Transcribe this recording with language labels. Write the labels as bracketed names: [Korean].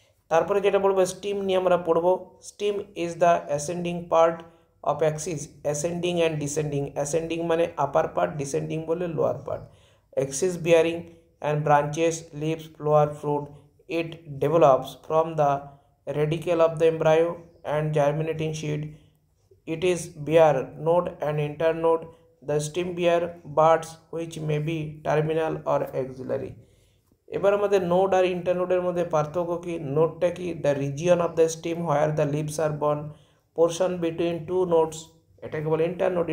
[Bangla] তারপরে যেটা বলবো স্টিম নিয়ে আমরা পড়বো। [English] Stem is the ascending part of axis, ascending and descending. Ascending মানে upper part, descending বলে lower part. Axis bearing and branches, leaves, flower, fruit. It develops from the radicle of the embryo and germinating seed. It is bear node and internode. The stem bear buds which may be terminal or axillary. [Bangla] এবার আমাদের node আর ইন্টারনোডের মধ্যে পার্থক্য কি? নোডটা কি? [English] the region of the stem where the leaves are born, portion between two nodes, [Bangla] এটাকে বলে [English] Internode.